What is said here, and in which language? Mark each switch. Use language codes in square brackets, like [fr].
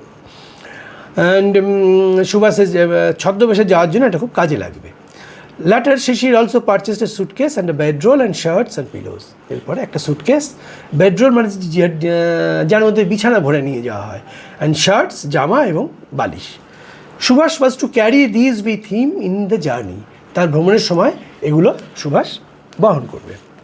[bn] And সুভাষের ছদ্মবেশে যাওয়ার জন্য এটা খুব কাজে লাগবে। [en] Later, Shishir also purchased a suitcase and a bedroll and shirts and pillows. [bn] এরপরে একটা সুটকেস, বেডরোল মানে যার মধ্যে বিছানা ভরে নিয়ে যাওয়া হয়, [en] and shirts, [bn] জামা এবং বালিশ। [en] Subhash was to carry these with him in the journey. [bn] তার ভ্রমণের সময় এগুলো সুভাষ বহন করবে।